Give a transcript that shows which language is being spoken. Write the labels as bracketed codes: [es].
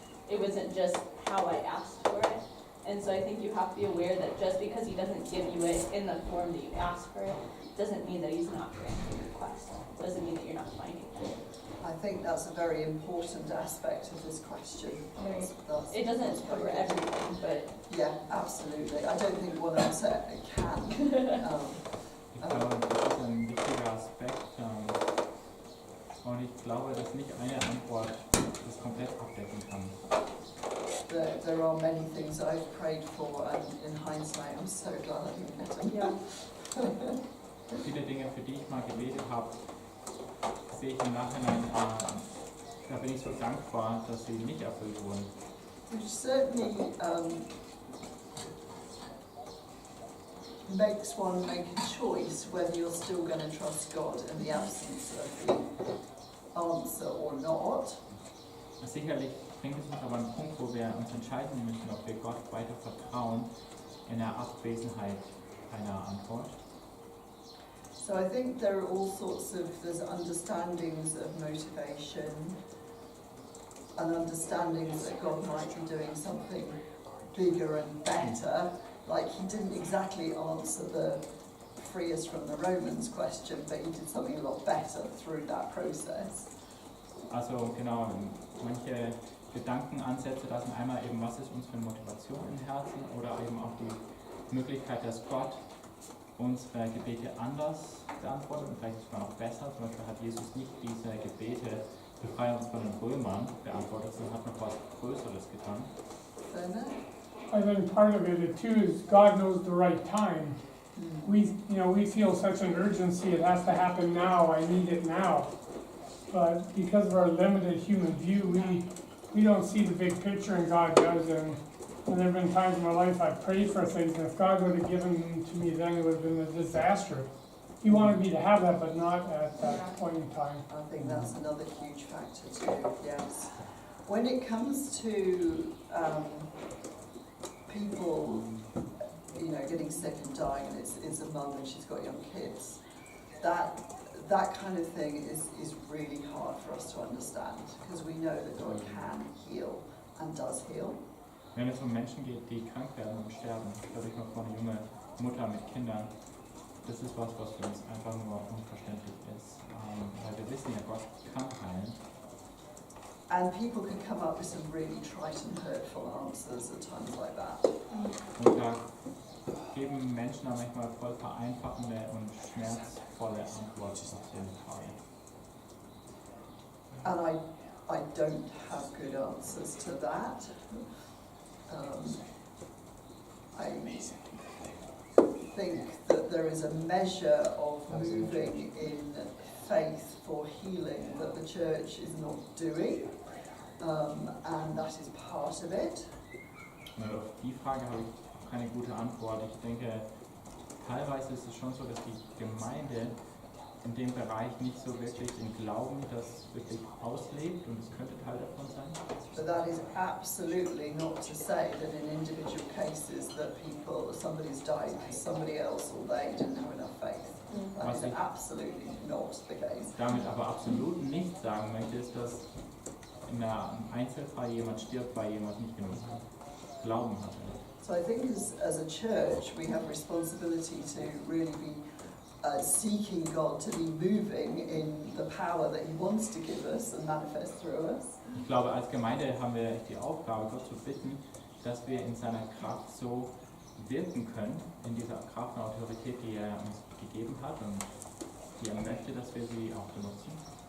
[en] It wasn't just how I asked for it. And so I think you have to be aware that just because he doesn't give you it in the form that you asked for it, doesn't mean that he's not granting your request. It doesn't mean that you're not finding it. I think that's a very important aspect of this question. That's It doesn't cover everything, but yeah, absolutely. I don't think one answer can. [de] ich glaube, das ist ein wichtiger Aspekt. Und ich glaube, dass nicht eine Antwort das komplett abdecken kann. [en] There are many things I've prayed for, and in hindsight, I'm so glad I didn't get them. yeah. [de] Viele Dinge, für die ich mal gebetet habe, sehe ich im Nachhinein, da bin ich so dankbar, dass sie nicht erfüllt wurden. [en] Which certainly makes one make a choice whether you're still going to trust God in the absence of the answer or not. [de] Sicherlich bringt es uns aber einen Punkt, wo wir uns entscheiden müssen, ob wir Gott weiter vertrauen in der Abwesenheit einer Antwort. [en] So I think there are all sorts of, there's understandings of motivation and understandings that God might be doing something bigger and better. Like he didn't exactly answer the free us from the Romans question, but he did something a lot better through that process. [de] Also genau, manche Gedankenansätze, das sind einmal eben, was ist unsere Motivation im Herzen oder eben auch die Möglichkeit, dass Gott unsere Gebete anders beantwortet und vielleicht sogar noch besser. Zum Beispiel hat Jesus nicht diese Gebete, befreie uns von den Römern, beantwortet, sondern hat noch was Größeres getan. [en] I think part of it too is God knows the right time. We feel such an urgency, it has to happen now, I need it now. But because of our limited human view, we don't see the big picture, and God does. And there have been times in my life I've prayed for things, and if God would have given them to me then, it would have been a disaster. He wanted me to have that, but not at that point in time. I think that's another huge factor too, yes. When it comes to people, getting sick and dying, and it's a mum and she's got young kids, that kind of thing is really hard for us to understand, because we know that God can heal and does heal. [de] Wenn es um Menschen geht, die krank werden und sterben, stelle ich mir vor, eine junge Mutter mit Kindern, das ist was für uns einfach nur unverständlich ist, weil wir wissen ja, Gott kann heilen. [en] And people can come up with some really trite and hurtful answers at times like that. [de] Und da geben Menschen da manchmal voll vereinfachende und schmerzvolle Antworten auf jeden Fall. [en] And I don't have good answers to that. I think that that there is a measure of moving in faith for healing that the church is not doing, and that is part of it. [de] Und auf die Frage habe ich auch keine gute Antwort. Ich denke, teilweise ist es schon so, dass die Gemeinde in dem Bereich nicht so wirklich den Glauben das wirklich auslebt, und es könnte Teil davon sein. [en] But that is absolutely not to say that in individual cases that somebody's died because somebody else or they didn't have enough faith. That is absolutely not the case. [de] Damit aber absolut nicht sagen möchte, ist, dass in einem Einzelfall jemand stirbt, weil jemand nicht genug Glauben hatte. [en] So I think as a church we have responsibility to really be seeking God to be moving in the power that He wants to give us and manifest through us. [de] Ich glaube, als Gemeinde haben wir die Aufgabe, Gott zu bitten, dass wir in seiner Kraft so wirken können, in dieser Kraft und Autorität, die er uns gegeben hat und die er möchte, dass wir sie auch benutzen.